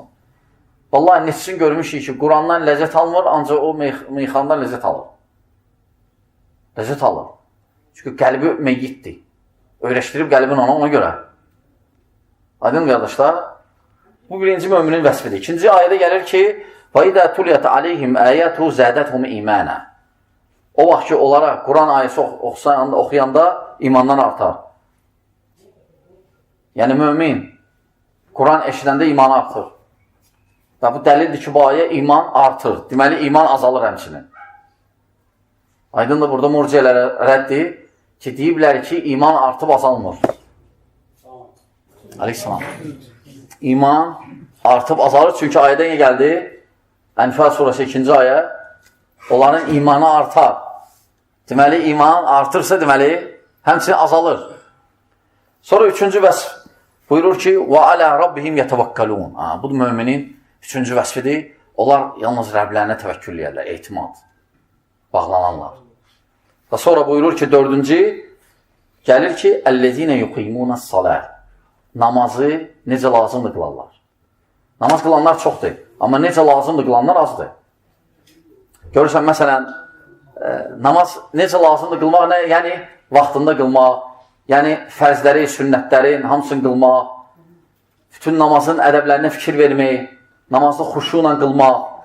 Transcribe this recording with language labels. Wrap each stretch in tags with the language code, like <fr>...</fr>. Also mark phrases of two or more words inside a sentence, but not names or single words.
<az>Vallahi neçsin görmüşük ki, Qurandan ləzzət almır, ancaq o meyxandan ləzzət alır. Ləzzət alır. Çünki qəlbi meyyiddir. Öyrəşdirib qəlbin ona görə. Aydın qardaşlar, bu birinci möminin vəsfidir. İkinci ayədə gəlir ki,</az> <ar>وَإِذَا تُلِيَتْ عَلَيْهِمْ آيَاتُهُ زَادَتْهُمْ إِيمَانًا</ar> <az>O vaxt ki, onlara Quran ayəsi oxuyanda imandan artar. Yəni, mömin Quran eşidəndə imanı artır. Və bu dəlildir ki, bu ayə iman artır. Deməli, iman azalır həmçinin. Aydındır, burada murciələrə rəddir ki, deyiblər ki, iman artıb azalmır. Aleyhisselam. İman artıb azalır. Çünki ayədən gəldi, Ənfəl surəsi 2-ci ayə, onların imanı artar. Deməli, iman artırsa, deməli, həmçinin azalır. Sonra üçüncü vəsf buyurur ki,</az> <ar>وَعَلَى رَبِّهِمْ يَتَوَكَّلُونَ</ar> <az>Bu müminin üçüncü vəsfidir. Onlar yalnız Rəblərinə təvəkkül edirlər, etimad, bağlananlar. Və sonra buyurur ki, dördüncü, gəlir ki,</az> <ar>اَلَّذ۪ينَ يُقِيمُونَ الصَّلَاةِ</ar> <az>Namazı necə lazımdır qılarlar. Namaz qılanlar çoxdur, amma necə lazımdır qılanlar azdır. Görürsən, məsələn, namaz necə lazımdır qılmaq, yəni vaxtında qılmaq, yəni fərzləri, sünnətlərin hamısını qılmaq, bütün namazın ədəblərinə fikir vermək, namazda xuşu ilə qılmaq.</az>